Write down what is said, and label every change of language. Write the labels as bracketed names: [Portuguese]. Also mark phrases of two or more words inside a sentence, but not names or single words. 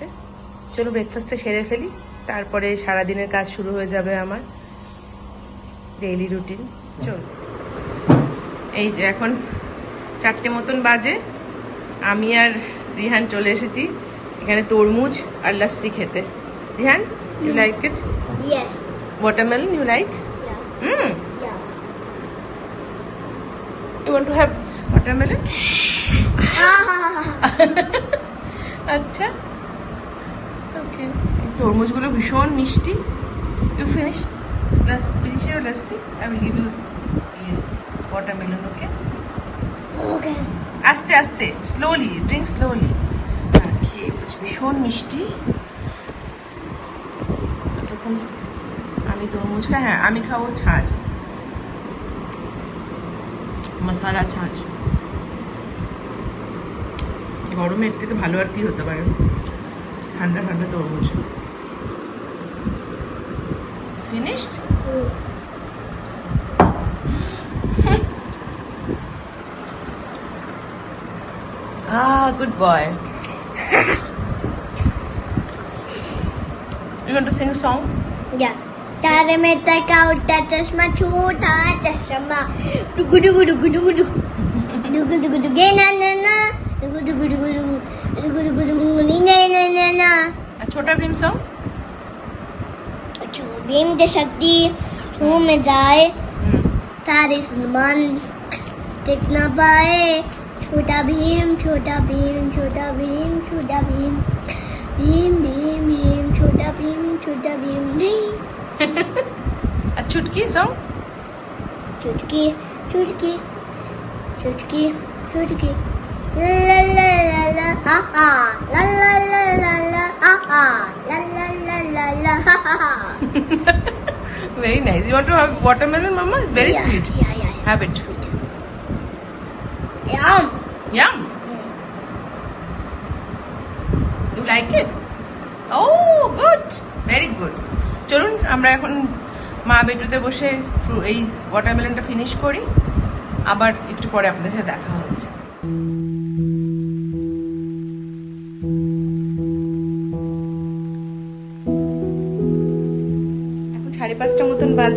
[Bangla] চলুন ব্রেকফাস্টটা সেরে ফেলি, তারপরে সারাদিনের কাজ শুরু হয়ে যাবে আমার [English] daily routine. [Bangla] চল, এই যে এখন 4টে মতন বাজে, আমি আর রিহান চলে এসেছি এখানে তরমুজ আর লস্যি খেতে। রিহান, [English] You like it? Yes. Watermelon you like? Yeah. You want to have watermelon? Yeah. [Bangla] আচ্ছা, ওকে। তরমুজগুলো ভীষণ মিষ্টি। [English] You finish your lassi, I will give you watermelon. ওকে, Okay. [Bangla] আস্তে আস্তে, [English] slowly drink, slowly. [Bangla] আর খেয়ে ভীষণ মিষ্টি। ততক্ষণ আমি তরমুজ খাই। হ্যাঁ, আমি খাবো ছাঁচ, মশলা ছাঁচ। গরমে এর থেকে ভালো আর কি হতে পারে, ঠান্ডা ঠান্ডা তরমুজ। [English] ফিনিশড? Good boy. You want to sing a song? Yeah. [Hindi] तारे में तका उठता चश्मा छोटा चश्मा डुगु डुगु डुगु डुगु डुगु डुगु डुगु डुगु ना ना ना डुगु डुगु डुगु डुगु डुगु डुगु डुगु नी ना ना ना ना [English] A छोटा भीम song? [Hindi] जो भीम की शक्ति मुंह में जाए तारे सुमन टिक ना पाए छोटा भीम छोटा भीम छोटा भीम छोटा भीम भीम भीम भीम छोटा भीम नहीं [English] A चुटकी song? चुटकी चुटकी चुटकी चुटकी ला ला ला ला हा हा ला ला ला ला ला हा हा ला ला ला ला ला हा हा. Very nice. You want to have watermelon, Mama? It's very Yeah, sweet. yeah. Have it. Sweet. Yum. Yum. You like it? Oh, good. Very good. [Bangla] চলুন আমরা এখন মা বেডরুতে বসে এই ওয়াটারমেলনটা ফিনিশ করি, আবার একটু পরে আপনাদের সাথে দেখা হচ্ছে। এখন 5:30 মতন বাজে।